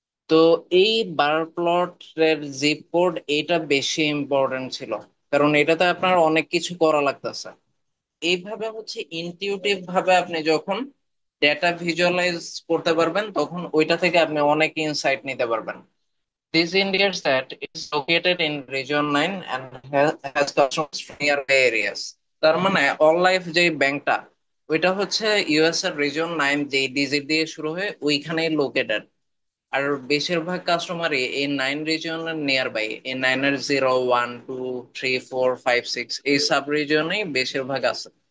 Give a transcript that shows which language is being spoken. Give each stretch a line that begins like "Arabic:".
Bangla: তো এই বার প্লটের জিপ কোড এটা বেশি ইম্পর্টেন্ট ছিল কারণ এটাতে আপনার অনেক কিছু করা লাগতেছে। এইভাবে হচ্ছে ইনটিউটিভ ভাবে আপনি যখন ডেটা ভিজুয়ালাইজ করতে পারবেন তখন ওইটা থেকে আপনি অনেক ইনসাইট নিতে পারবেন।
English: This indicates that it is located in region 9 and has customers from nearby areas।
Bangla: তার মানে অল লাইফ যে ব্যাংকটা ওইটা হচ্ছে ইউএস এর রিজন 9 যে ডিজিট দিয়ে শুরু হয়ে ওইখানেই লোকেটেড। আর বেশিরভাগ কাস্টমারই এই 9 রিজিয়নের নিয়ার বাই, এই 9-এর 0 1 2 3 4 5 6 এই সাব রিজিয়নেই বেশিরভাগ আছে।